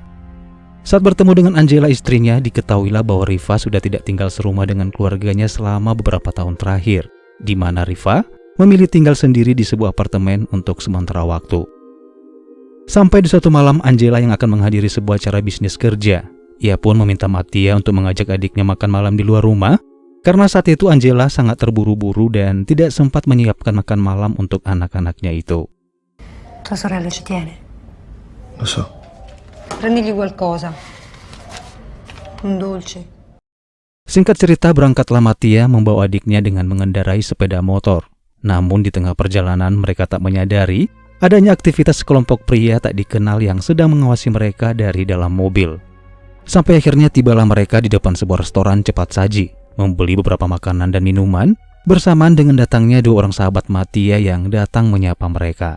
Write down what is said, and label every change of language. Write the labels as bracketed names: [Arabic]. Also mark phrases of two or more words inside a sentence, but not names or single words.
[Indonesian] Saat bertemu dengan Angela, istrinya, diketahuilah bahwa Riva sudah tidak tinggal serumah dengan keluarganya selama beberapa tahun terakhir, di mana Riva memilih tinggal sendiri di sebuah apartemen untuk sementara waktu. Sampai di suatu malam, Angela yang akan menghadiri sebuah acara bisnis kerja. Ia pun meminta Mattia untuk mengajak adiknya makan malam di luar rumah, karena saat itu Angela sangat terburu-buru dan tidak sempat menyiapkan makan malam untuk anak-anaknya itu. [Italian] Tua sorella ci tiene. Lo so. Prendigli qualcosa. Un dolce. [Indonesian] Singkat cerita, berangkatlah Mattia membawa adiknya dengan mengendarai sepeda motor. Namun di tengah perjalanan mereka tak menyadari adanya aktivitas sekelompok pria tak dikenal yang sedang mengawasi mereka dari dalam mobil. Sampai akhirnya tibalah mereka di depan sebuah restoran cepat saji, membeli beberapa makanan dan minuman, bersamaan dengan datangnya dua orang sahabat Mattia yang datang menyapa mereka.